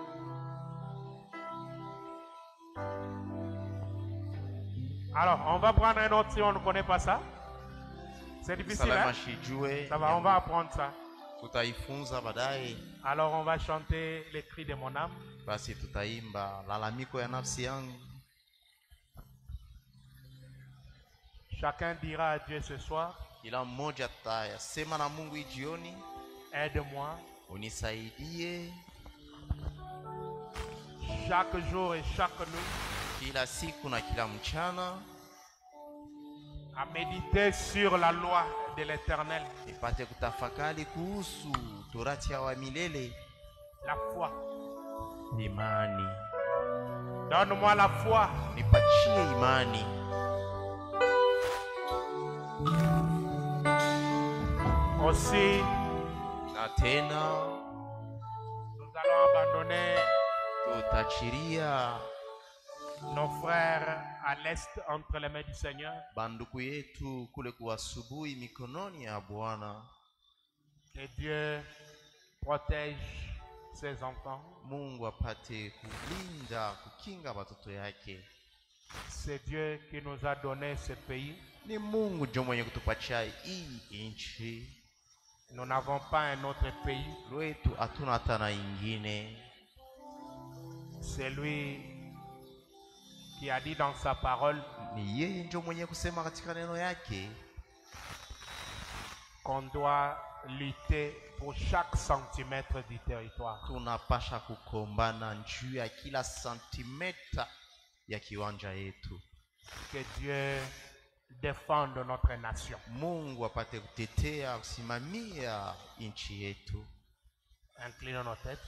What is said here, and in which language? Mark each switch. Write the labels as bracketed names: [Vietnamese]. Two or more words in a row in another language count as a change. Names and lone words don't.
[French] Alors, on va prendre un autre si on ne connaît pas ça. C'est difficile, hein? Ça va, on va apprendre ça. [Swahili] Tutaifunza baadaye. [French] Alors on va chanter les cris de mon âme. [Swahili] Basi tutaimba lalamiko ya nafsi yangu. [French] Chacun dira à Dieu ce soir, [Swahili] Kila mmoja atasema na Mungu hii jioni, [French] aide-moi [Swahili] unisaidie [French] chaque jour et chaque nuit [Swahili] kila siku na kila mchana [French] à méditer sur la loi de l'Éternel, [Swahili] nipate kutafakari kuhusu torati ya wa milele, [French] la foi. [Swahili] imani. [French] Donne-moi la foi. [Swahili] Nipatie imani. [French] Aussi, [Swahili] Na tena [French] nous allons abandonner [Swahili] tutachiria [French] nos frères à l'est entre les mains du Seigneur. [Swahili] banduku yetu kule kuasubuhi mikononi ya Bwana. [French] Que Dieu protège ses enfants. [Swahili] Mungu apate kulinda, kukinga watoto yake. [French] C'est Dieu qui nous a donné ce pays. [Swahili] Ni Mungu ndio mwenye kutupatia hii nchi. [French] Nous n'avons pas un autre pays. [Swahili] Lwetu hatuna hata na ingine. [French] C'est lui qui a dit dans sa parole [Swahili] Ni yeye ndio mwenye kusema katika neno yake [French] qu'on doit lutter pour chaque centimètre du territoire. [Swahili] tunapasha kukombana juu ya kila santimeta ya kiwanja yetu. [French] Que Dieu défende notre nation. [Swahili] Mungu apate kutetea, kusimamia nchi yetu. [French] Inclinons nos têtes.